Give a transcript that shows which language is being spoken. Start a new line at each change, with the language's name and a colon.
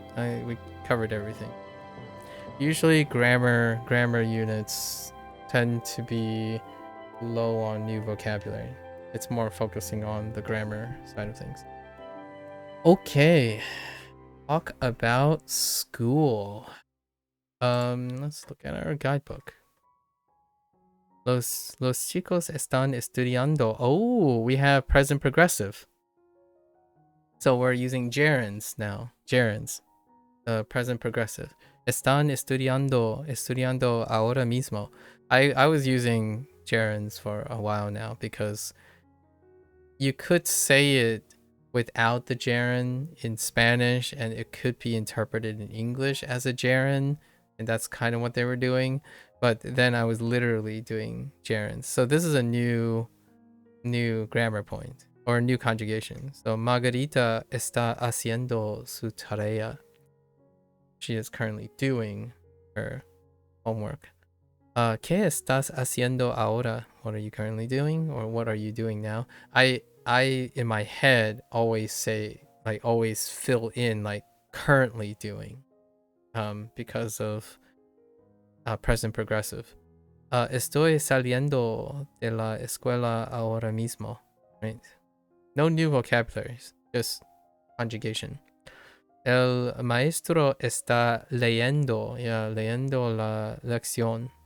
English: We covered everything. Usually grammar units tend to be low on new vocabulary. It's more focusing on the grammar side of things. Okay. Talk about school. Let's look at our guidebook.
Spanish: Los chicos están estudiando.
English: Oh, we have present progressive. So we're using gerunds now. Gerunds. Present progressive.
Spanish: Están estudiando ahora mismo.
English: I was using gerunds for a while now because you could say it without the gerund in Spanish and it could be interpreted in English as a gerund, and that's kind of what they were doing. But then I was literally doing gerunds. So this is a new grammar point or new conjugation.
Spanish: So Margarita está haciendo su tarea.
English: She is currently doing her homework.
Spanish: ¿Qué estás haciendo ahora?
English: What are you currently doing, or what are you doing now? I in my head always say, like, always fill in like currently doing, because of present progressive.
Spanish: Estoy saliendo de la escuela ahora mismo.
English: Right? No new vocabularies, just conjugation.
Spanish: El maestro está leyendo la lección.